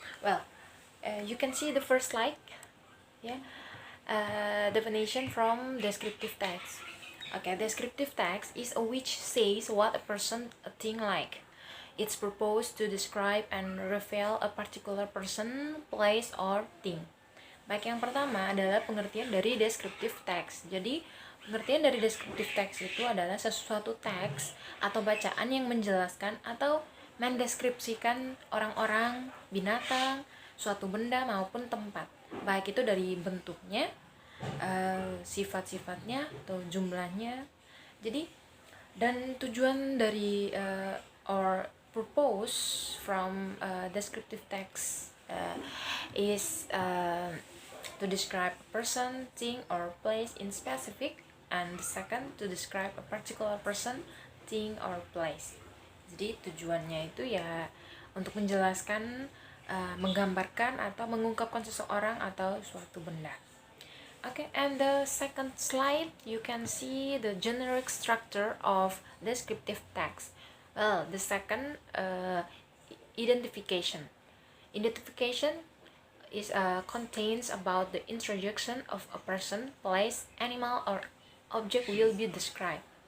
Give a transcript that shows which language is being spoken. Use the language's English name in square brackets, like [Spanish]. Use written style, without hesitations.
[English] Well, you can see the first slide. Yeah, definition from descriptive text. Okay, descriptive text is a which says what a person, a thing like. It's proposed to describe and reveal a particular person, place, or thing. [Indonesian] Baik, yang pertama adalah pengertian dari descriptive text. Jadi, pengertian dari descriptive text itu adalah sesuatu teks atau bacaan yang menjelaskan atau mendeskripsikan orang-orang, binatang, suatu benda maupun tempat. Baik itu dari bentuknya, sifat-sifatnya atau jumlahnya. Jadi, dan tujuan dari [English] or purpose from descriptive text is to describe a person, thing, or place in specific, and the second to describe a particular person, thing, or place. [Indonesian] Jadi tujuannya itu ya untuk menjelaskan, menggambarkan atau mengungkapkan seseorang atau suatu benda. [English] Okay, and the second slide, you can see the generic structure of descriptive text. Well, the second, identification. Identification is contains about the introduction of a person, place, animal, or object will be described.